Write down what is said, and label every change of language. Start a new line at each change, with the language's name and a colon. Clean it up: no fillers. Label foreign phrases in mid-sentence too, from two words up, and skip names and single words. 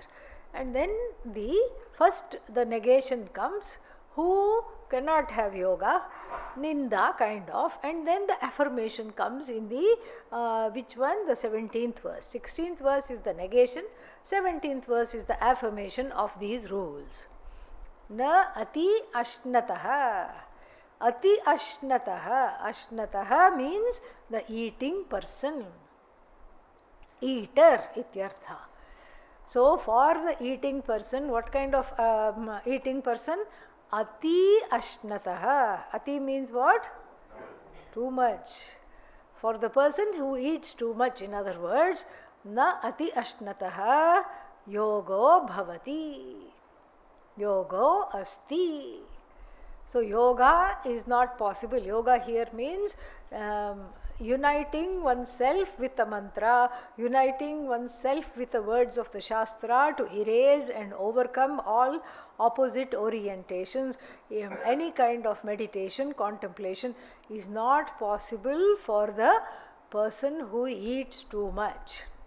English: And then the negation comes: who cannot have yoga, ninda kind of, and then the affirmation comes in the which one? The 17th verse. 16th verse is the negation, 17th verse is the affirmation of these rules.
Sanskrit: Na ati ashnataha. Ati ashnataha.
English: Ashnataha means the eating person.
Sanskrit: Eater ityartha.
English: So, for the eating person, what kind of eating person?
Sanskrit: Ati ashnataha. Ati
English: means what? Too much. For the person who eats too much, in other words,
Sanskrit: na ati ashnataha yogo bhavati. Yogo asti.
English: So yoga is not possible. Yoga here means uniting oneself with the mantra, uniting oneself with the words of the Shastra to erase and overcome all opposite orientations. Any kind of meditation, contemplation is not possible for the person who eats too much.